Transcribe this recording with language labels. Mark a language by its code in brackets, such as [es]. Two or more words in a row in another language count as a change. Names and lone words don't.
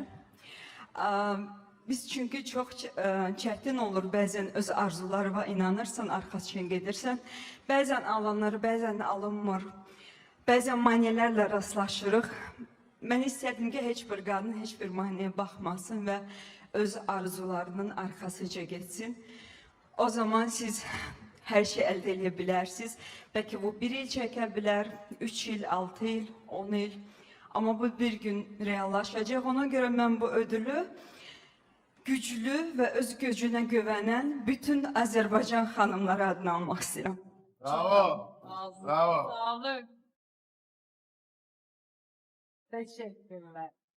[az] Biz çünkü çox çətin olur bəzən öz arzularına inanırsan, arxasına gedirsən. Bəzən alınır, bəzən alınmır. Bəzən maneələrlə rastlaşırıq. Mən istərdim ki, heç bir qadın heç bir maneəyə baxmasın və öz arzularının arxasıca geçsin. [tr] O zaman siz her şey elde edebilirsiniz. [az] Belki bu 1 il çəkə bilər, 3 il, 6 il, 10 il. [tr] Ama bu bir gün reallaşacak. Ona göre mən bu ödülü güçlü ve öz gücüne güvenen bütün Azerbaycan hanımları adına almak istedim. Bravo. Bravo. Sağlık. Teşekkürler.